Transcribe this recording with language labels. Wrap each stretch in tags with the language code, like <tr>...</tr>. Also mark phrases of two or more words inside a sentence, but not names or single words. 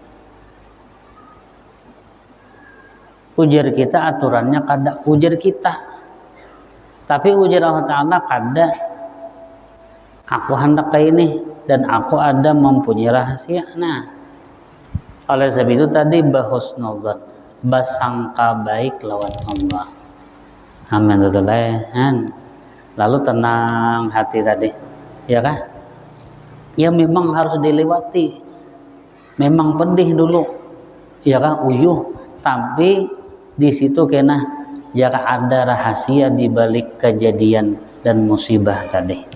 <bjn>Ujar kita aturannya kada ujar kita, tapi ujar Allah Ta'ala kada, aku hendak kayak ini dan aku ada mempunyai rahasia. Nah oleh sebab itu tadi bahusnudzon, bersangka baik lawan Allah. Amin. Lalu tenang hati tadi, ya kan? Ya memang harus dilewati, memang pedih dulu, ya kan, uyuh, tapi di situ kena ya ada rahasia di balik kejadian dan musibah tadi.</bjn>